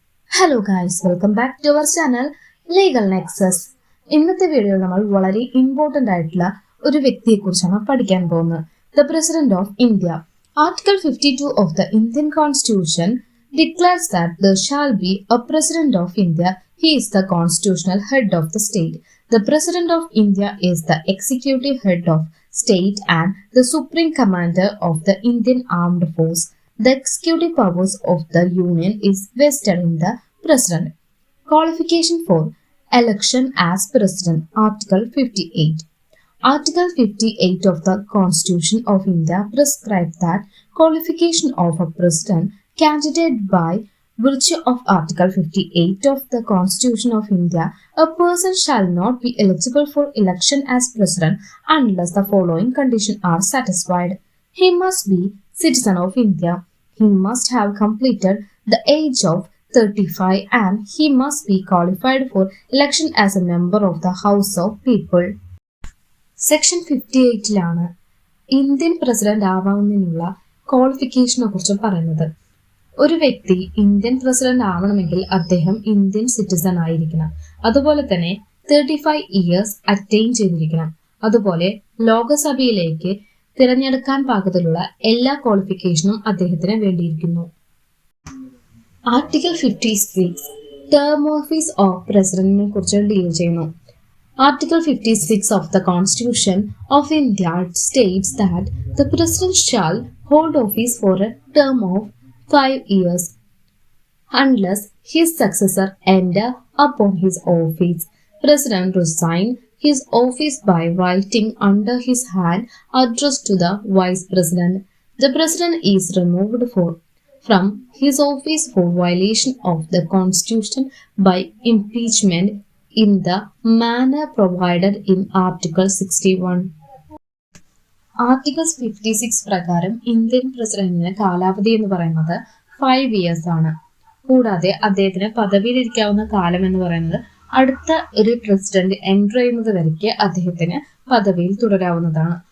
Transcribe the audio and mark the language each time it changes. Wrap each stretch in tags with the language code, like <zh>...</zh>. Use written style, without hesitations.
<en>Hello guys, welcome back to our channel Legal Nexus.</en> <ml>ഇന്നത്തെ വീഡിയോയിൽ നമ്മൾ വളരെ ഇമ്പോർട്ടന്റ് ആയിട്ടുള്ള ഒരു വ്യക്തിയെ കുറിച്ചാണ് പഠിക്കാൻ പോകുന്നത്.</ml> <en>The president of India. Article 52 of the Indian constitution declares that there shall be a president of India. He is the constitutional head of the state. The president of India is the executive head of state and the supreme commander of the Indian armed force. The executive powers of the union is vested in the president. Qualification for election as president. Article 58. Article 58 of the Constitution of India prescribes that qualification of a president candidate by virtue of Article 58 of the Constitution of India, a person shall not be eligible for election as president unless the following conditions are satisfied. He must be citizen of India. He must have completed the age of 35 and he must be qualified for election as a member of the House of People.</en> <ml>Section 58ലാണ് Indian president ആവാവുന്നതിനുള്ള ക്വാളിഫിക്കേഷനെ കുറിച്ച് പറയുന്നത്. ഒരു വ്യക്തി Indian president ആവണമെങ്കിൽ അദ്ദേഹം Indian citizen ആയിരിക്കണം. അതുപോലെ തന്നെ 35 years attain ചെയ്തിരിക്കണം. അതുപോലെ ലോകസഭയിലേക്ക് തിരഞ്ഞെടുക്കാൻ പാകത്തിലുള്ള എല്ലാ ക്വാളിഫിക്കേഷനും അദ്ദേഹത്തിന് വേണ്ടിയിരിക്കുന്നു. ആർട്ടിക്കിൾ 56 ടേം ഓഫീസ് ഓഫ് പ്രസിഡന്റിനെ കുറിച്ച് ഡീൽ ചെയ്യുന്നു.</ml> <en>Article 56 of the Constitution of India states that the President shall hold office for a term of 5 years unless his successor enter upon his office. President resign his office by writing under his hand address to the Vice President. The President is removed from his office for violation of the Constitution by impeachment in the manner provided in Article 61.</en> <ml>Article 56 പ്രകാരം Indian പ്രസിഡന്റിന് കാലാവധി എന്ന് പറയുന്നത് 5 years ആണ്. കൂടാതെ അദ്ദേഹത്തിന് പദവിയിലിരിക്കാവുന്ന കാലം എന്ന് പറയുന്നത് അടുത്ത ഒരു പ്രസിഡന്റ് എൻറ്റർ ചെയ്യുന്നത് വരയ്ക്ക് അദ്ദേഹത്തിന് പദവിയിൽ തുടരാവുന്നതാണ്.</ml>